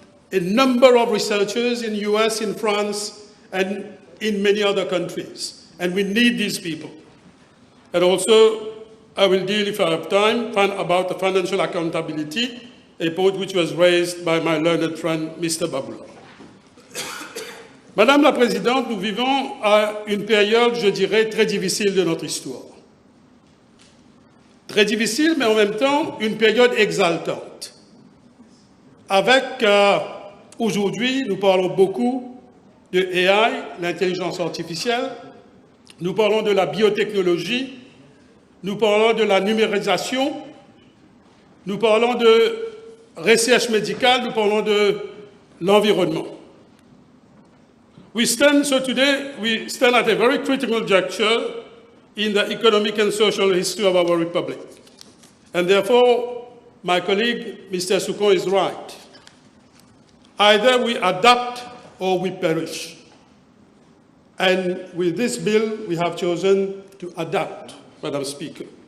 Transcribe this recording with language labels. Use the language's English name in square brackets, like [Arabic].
[English] a number of researchers in the US, in France, and in many other countries. And we need these people. And also, I will deal, if I have time, about the financial accountability, a point which was raised by my learned friend, Mr. Babula. [French] Madame la Présidente, nous vivons à une période, je dirais, très difficile de notre histoire. Très difficile, mais en même temps, une période exaltante. Avec, aujourd'hui, nous parlons beaucoup de AI, l'intelligence artificielle, nous parlons de la biotechnologie, nous parlons de la numérisation, nous parlons de recherche médicale, nous parlons de l'environnement. [English] So today, we stand at a very critical juncture in the economic and social history of our republic. And therefore, my colleague, Mr. Soukon, is right. Either we adapt or we perish. And with this bill, we have chosen to adapt, Madam Speaker.